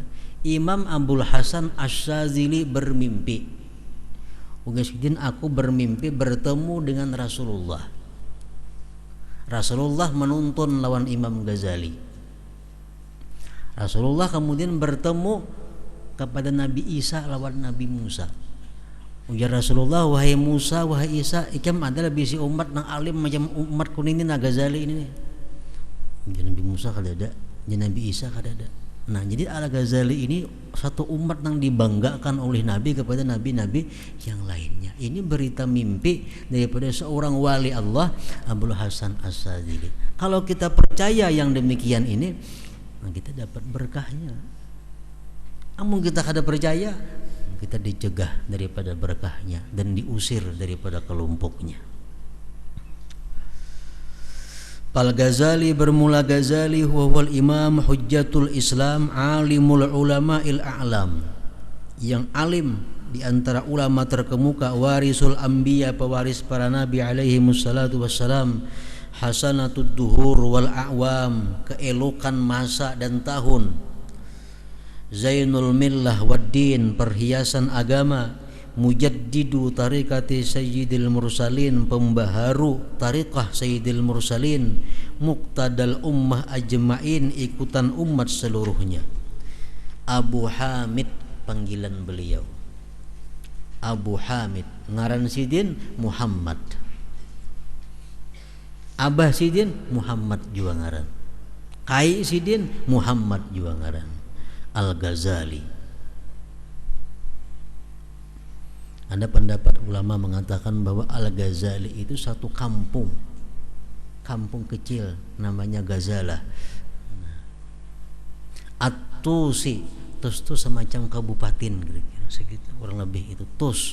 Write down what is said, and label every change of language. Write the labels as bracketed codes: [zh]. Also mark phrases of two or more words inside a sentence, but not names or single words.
[id] Imam Abdul Hasan Asy-Syadzili bermimpi, Ugasidin, aku bermimpi bertemu dengan Rasulullah. Rasulullah menuntun lawan Imam Ghazali. Rasulullah kemudian bertemu kepada Nabi Isa lawan Nabi Musa. [bjn] Ujar Rasulullah, wahai Musa, wahai Isa, ikam adalah bisi umat nang alim macam umat kuning ini, na Ghazali ini. Ujar Nabi Musa kada ada, ujar Nabi Isa kada ada. [id] Nah, jadi Al-Ghazali ini satu umat yang dibanggakan oleh Nabi kepada nabi-nabi yang lainnya. Ini berita mimpi daripada seorang wali Allah, Abdul Hasan Asy-Syadzili. Kalau kita percaya yang demikian ini, nah kita dapat berkahnya. Namun kita kada percaya, kita dicegah daripada berkahnya dan diusir daripada kelompoknya. Al-Ghazali bermula [ar] Ghazali huwal imam hujjatul Islam alimul ulama'il a'lam, [id] yang alim di antara ulama terkemuka, [ar] warisul anbiya, [id] pewaris para nabi [ar] alaihi wassalatu wassalam, hasanatud duhur wal a'wam, [id] keelokan masa dan tahun, [ar] zainul millah waddin, [id] perhiasan agama, [ar] mujaddidu tariqati sayyidil mursalin, [id] pembaharu tariqah [ar] sayyidil mursalin, muqtadal ummah ajma'in, [id] ikutan umat seluruhnya. Abu Hamid panggilan beliau, Abu Hamid, [bjn] ngaran sidin Muhammad, Abah sidin Muhammad juga ngaran, Kai sidin Muhammad juga ngaran, Al-Ghazali. [id] Ada pendapat ulama mengatakan bahwa Al-Ghazali itu satu kampung kecil namanya Ghazalah. At-Tusi, Tus itu semacam kabupaten kira-kira segitu, kurang lebih itu Tus.